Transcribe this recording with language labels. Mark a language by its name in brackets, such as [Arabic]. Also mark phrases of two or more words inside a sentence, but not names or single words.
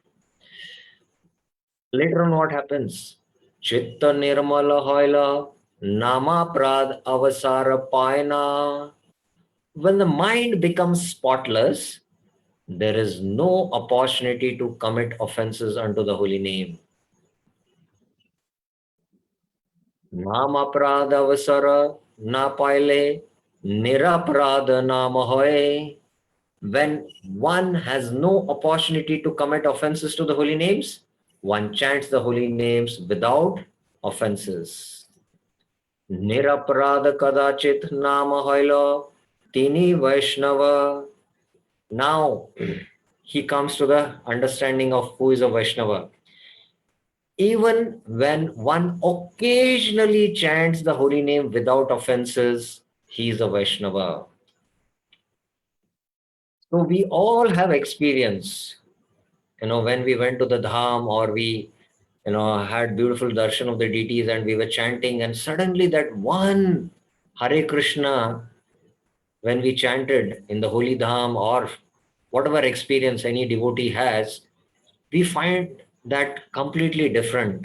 [English] Later on, what happens? [Bangla] চিত্ত নির্মল হইল, নামাপরাধ অবসর পাইনা. [English] When the mind becomes spotless, there is no opportunity to commit offenses unto the holy name. [Bangla] নামাপরাধ অবসর না পাইলে, নিরপরাধ নাম হয়ে. [English] When one has no opportunity to commit offenses to the holy names, one chants the holy names without offenses. [Bangla] নিরপরাধ কদাচিৎ নাম হইল তিনি বৈষ্ণব. [English] Now he comes to the understanding of who is a Vaishnava. Even when one occasionally chants the holy name without offenses, he is a Vaishnava. So we all have experience, when we went to the dham, or we, had beautiful darshan of the deities and we were chanting, and suddenly that one Hare Krishna, when we chanted in the holy dham, or whatever experience any devotee has, we find that completely different.